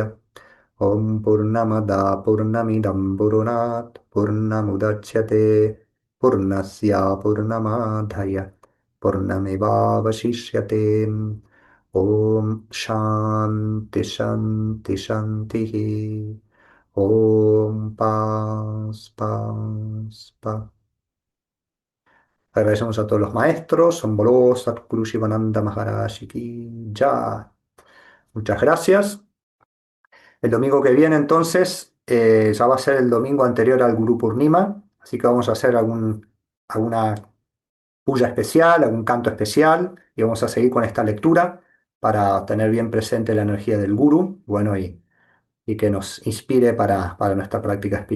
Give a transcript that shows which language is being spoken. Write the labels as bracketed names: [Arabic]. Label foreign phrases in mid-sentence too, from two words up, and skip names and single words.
[Sanskrit] ॐ पूर्णमदा पूर्णमिदं पूर्णात् पूर्णमुदच्यते पूर्णस्य पूर्णमादाय पूर्णमेवावशिष्यते। ॐ शान्ति शान्ति शान्तिः। [Spanish] Om Paz, Paz, Paz. Agradecemos a todos los maestros, [Hindi] सम्बोलो, सतगुरु शिवानन्द महाराज की जय. [Spanish] Muchas gracias. El domingo que viene, entonces, ya va a ser el domingo anterior al Guru Purnima, así que vamos a hacer alguna puya especial, algún canto especial, y vamos a seguir con esta lectura para tener bien presente la energía del Guru, bueno, y que nos inspire para nuestra práctica espiritual.